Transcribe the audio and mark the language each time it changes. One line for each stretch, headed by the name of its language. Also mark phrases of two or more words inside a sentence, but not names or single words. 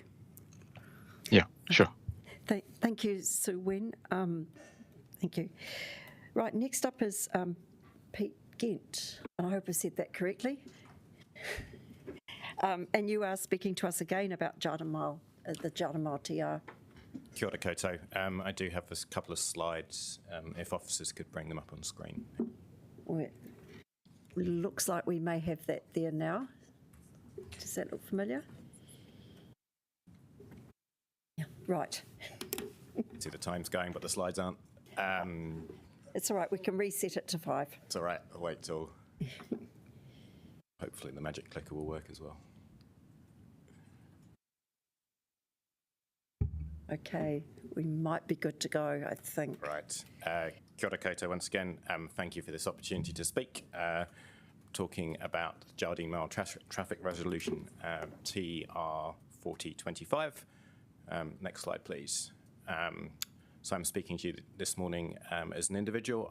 English: Yeah, sure. Thank you, Sue Wen. Thank you. Right, next up is Pete Gent, and I hope I said that correctly. And you are speaking to us again about Jardim the Jardim TR.
Māori: Kia ora koutou.
English: I do have a couple of slides, if officers could bring them up on screen. Well, it looks like we may have that there now. Does that look familiar? Yeah, right. See the time's going, but the slides aren't. It's all right, we can reset it to 5. It's all right, I'll wait till... Hopefully the magic clicker will work as well. Okay, we might be good to go, I think. Right.
Māori: Kia ora koutou
English: once again. Thank you for this opportunity to speak. Talking about Jardim Traffic Resolution TR 4025. Next slide, please. So I'm speaking to you this morning as an individual.